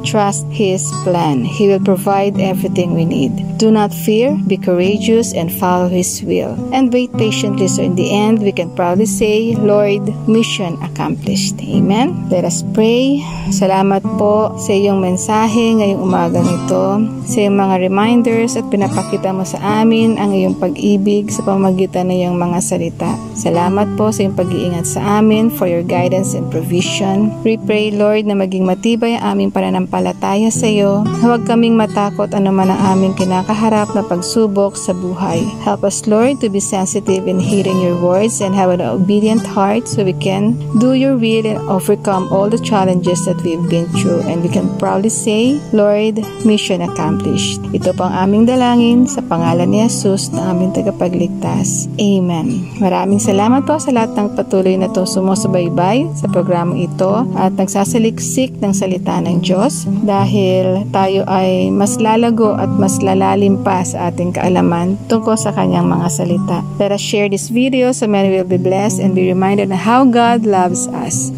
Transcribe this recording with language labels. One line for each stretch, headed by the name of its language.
English: Trust His plan. He will provide everything we need. Do not fear, be courageous, and follow His will. And wait patiently so in the end, we can proudly say, Lord, mission accomplished. Amen? Let us pray.
Filipino: Salamat po sa iyong mensahe ngayong umagang ito, sa iyong mga reminders at pinapakita mo sa amin ang iyong pag-ibig sa pamamagitan ng iyong mga salita. Salamat po sa iyong pag-iingat sa amin
English: for your guidance and provision. We pray, Lord,
Filipino: na maging matibay ang aming pananampalataya sa iyo. Huwag kaming matakot anuman ang aming kinakaharap na pagsubok sa buhay.
English: Help us, Lord, to be sensitive in hearing your words and have an obedient heart so we can do your will and overcome all the challenges that we've been through. And we can proudly say, Lord, mission accomplished.
Filipino: Ito po ang aming dalangin sa pangalan ni Jesus na aming tagapagligtas. Amen. Maraming salamat po sa lahat ng patuloy na to sumusubaybay sa programang ito at nagsasaliksik ng salita ng Diyos dahil tayo ay mas lalago at mas lalalim pa sa ating kaalaman tungkol sa kanyang mga salita.
English: Let us share this video so many will be blessed and be reminded of how God loves us.